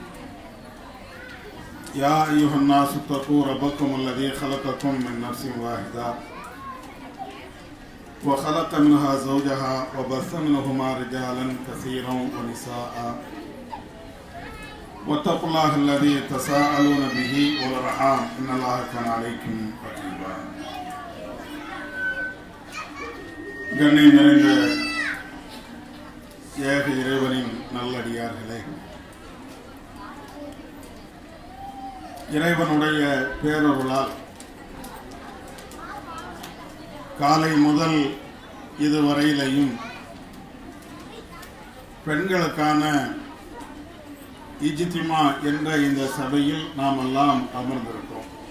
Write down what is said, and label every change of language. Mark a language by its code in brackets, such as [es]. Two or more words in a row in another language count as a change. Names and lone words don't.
[ar] يا أيها الناس اتقوا ربكم الذي خلقكم من نفس واحدة وخلق منها زوجها وبث منهما رجالا كثيرا ونساء واتقوا الله الذي تساءلون به والأرحام إن الله كان عليكم رقيبا. [ta] கண்ணியம் நிறைந்த ஏக இறைவனின் நல்லடியார்களே, இறைவனுடைய பேரருளால் காலை முதல் இதுவரையிலையும் பெண்களுக்கான இஜ்திமா என்ற இந்த சபையில் நாம் எல்லாம் அமர்ந்திருக்கிறோம்.